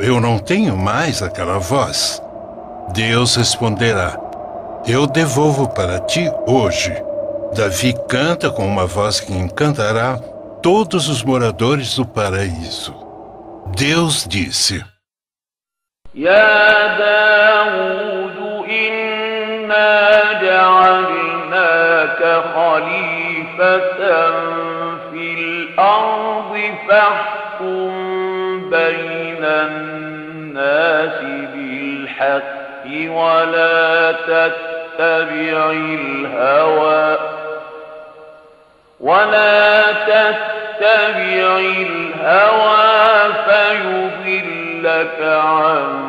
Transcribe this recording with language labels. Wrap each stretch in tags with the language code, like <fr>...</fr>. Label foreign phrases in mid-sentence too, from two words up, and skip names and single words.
<pt>Eu não tenho mais aquela voz." Deus responderá: "Eu devolvo para ti hoje." Davi canta com uma voz que encantará todos os moradores do paraíso. Deus disse:</pt> <ar>يا داود إنا جعلناك خليفة في الأرض فاحكم بين الناس بالحق ولا تتبع الهوى فيضلك عن</ar>